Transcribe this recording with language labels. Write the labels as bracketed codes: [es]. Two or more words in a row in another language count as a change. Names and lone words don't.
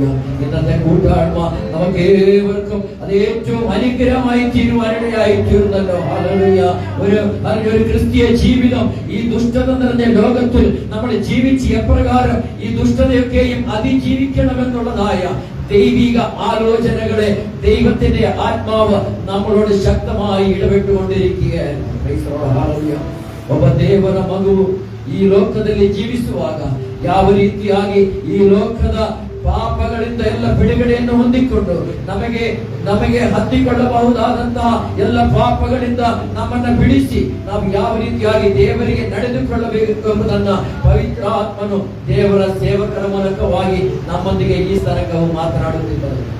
[ml] ഇന്നത്തെ കൂട്ടായ്മ നമുക്ക് ഏവർക്കും അത് ഏറ്റവും അനുഗ്രഹമായി തീരുവാനിടയായി തീർന്നല്ലോ. ഹല്ലേലൂയ. ഒരു ക്രിസ്തീയ ജീവിതം ഈ ദുഷ്ടത നിറഞ്ഞ ലോകത്തിൽ നമ്മൾ ജീവിച്ച് എപ്രകാരം ഈ ദുഷ്ടതയൊക്കെയും അതിജീവിക്കണമെന്നുള്ളതായ ദൈവിക ആലോചനകളെ ദൈവത്തിന്റെ ആത്മാവ് നമ്മളോട് ಶಕ್ತമായി ಇಡಬಿಟ್ಟುಕೊಂಡಿರಿക്കുകയാണ്. [kn] ಒಬ್ಬ ದೇವರ ಮಗುವು ಈ ಲೋಕದಲ್ಲಿ ಜೀವಿಸುವಾಗ ಯಾವ ರೀತಿಯಾಗಿ ಈ ಲೋಕದ ಪಾಪಗಳಿಂದ ಎಲ್ಲ ಬಿಡುಗಡೆಯನ್ನು ಹೊಂದಿಕೊಂಡು ನಮಗೆ ಹತ್ತಿಕೊಳ್ಳಬಹುದಾದಂತಹ ಎಲ್ಲ ಪಾಪಗಳಿಂದ ನಮ್ಮನ್ನ ಬಿಡಿಸಿ ನಾವು ಯಾವ ರೀತಿಯಾಗಿ ದೇವರಿಗೆ ನಡೆದುಕೊಳ್ಳಬೇಕು ಎಂಬುದನ್ನ ಪವಿತ್ರ ಆತ್ಮನು ದೇವರ ಸೇವಕರ ಮೂಲಕವಾಗಿ ನಮ್ಮೊಂದಿಗೆ ಈ ತನಕವು ಮಾತನಾಡುತ್ತಿದ್ದರು.